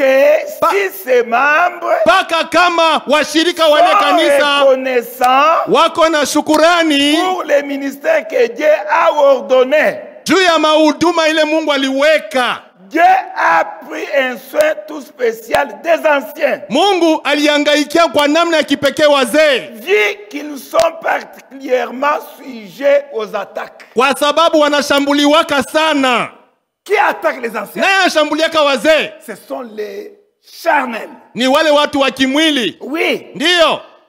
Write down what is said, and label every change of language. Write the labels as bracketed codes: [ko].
[fr] que si ses membres [sw] paka kama washirika wale kanisa wako na shukurani [fr] pour le ministère que Dieu a ordonné, [sw] juu ya mahuduma ile Mungu aliweka. [fr] Dieu a pris un soin tout spécial des anciens. [sw] Mungu aliangaikia kwa namna ya kipekee wazee. [fr] Vu qu'ils sont particulièrement sujets aux attaques. [sw] Kwa sababu wanashambuliwaka sana. [fr] Qui attaque les anciens? [sw] Naye anashambuliaka wazee. [fr] Ce sont les charnels. [sw] Ni wale watu wa kimwili. [fr] Oui. [sw] Ndio.